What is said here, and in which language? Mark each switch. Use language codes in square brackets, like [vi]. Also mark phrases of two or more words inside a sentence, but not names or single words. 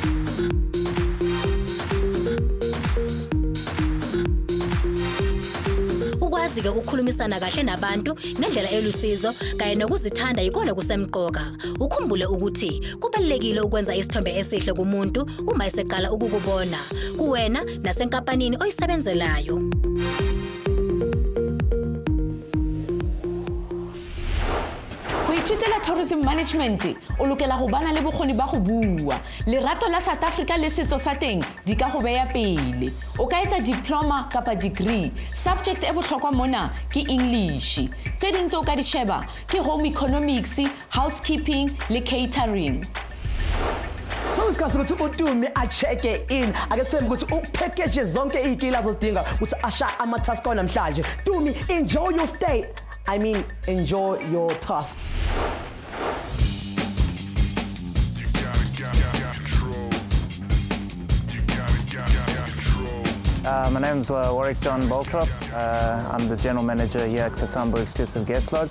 [zu] Ukwazi-ke ukukhulumisana kahle nabantu ngendlela elusizo kanye nokuzithanda yikona kusemqoka. Ukhumbule ukuthi kubalekile ukwenza isithombe esihle kumuntu uma eseqala ukukubona kuwena nasenkampanini oyisebenzelayo. [st] ithutela [en] tourism management [st] o lokela go bana le bokgoni ba go bua lerato la South Africa le setso sa teng di ka go beya pele o ka etsa diploma kapa degree subject e bohlokwa mona ke English tse ding tse o ka di sheba ke [en] home economics housekeeping [st] le catering. [zu] So isikhathi ukuthi uTumi a [en] check in [zu] ake sembe ukuthi upackage zonke izikila azozidinga ukuthi asha ama-task namhlanje. [en] Tumi, enjoy your stay. I mean, enjoy your tasks. My name's Warwick John Boltrop. I'm the General Manager here at Kasambo Exclusive Guest Lodge.